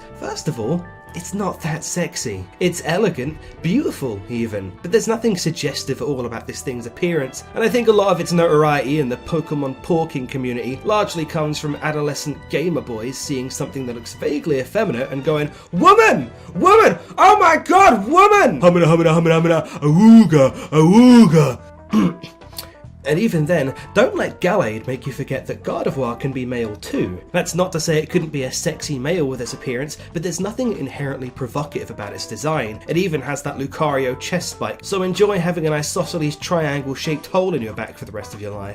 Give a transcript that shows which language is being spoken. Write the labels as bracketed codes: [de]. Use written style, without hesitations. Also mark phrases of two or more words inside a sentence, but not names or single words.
[en] First of all, it's not that sexy. It's elegant, beautiful even, but there's nothing suggestive at all about this thing's appearance, and I think a lot of its notoriety in the Pokemon porking community largely comes from adolescent gamer boys seeing something that looks vaguely effeminate and going, "Woman! Woman! Oh my god, woman!" Humana, humana, humana, humana, awooga, awooga. And even then, don't let Gallade make you forget that Gardevoir can be male too. That's not to say it couldn't be a sexy male with its appearance, but there's nothing inherently provocative about its design. It even has that Lucario chest spike, so enjoy having an isosceles triangle-shaped hole in your back for the rest of your life.